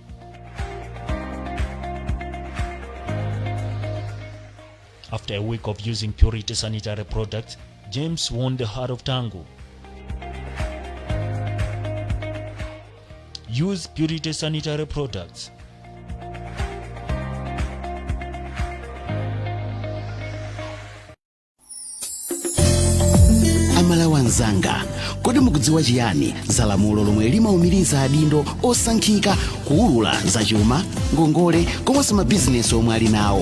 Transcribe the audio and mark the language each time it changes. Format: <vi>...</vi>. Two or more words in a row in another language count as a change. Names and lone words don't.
<en>After a week of using Purity sanitary products, James won the heart of Tangu. Use Purity sanitary products.</en> <ny>Amalawanzanga, kodi mukudziwa chiyani za lamulo lomwe limaumiriza adindo osankhika kuwulula zachuma, ngongole komanso mabizinesi omwe ali nawo?</ny>